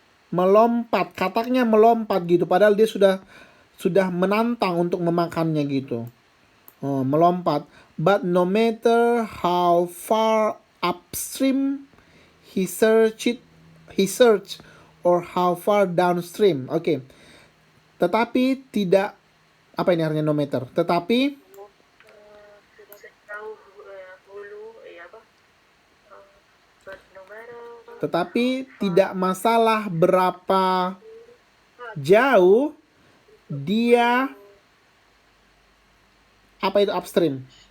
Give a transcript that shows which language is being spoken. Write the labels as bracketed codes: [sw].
[id] Melompat. Kataknya melompat gitu. Padahal dia sudah menantang untuk memakannya gitu. Melompat. [en] But no matter how far upstream he searched or how far downstream. [id] Oke. Tetapi tidak, apa ini artinya no matter? Tetapi Sejauh hulu, apa? [en] But no matter. [id] Tetapi tidak masalah berapa jauh dia, apa itu upstream?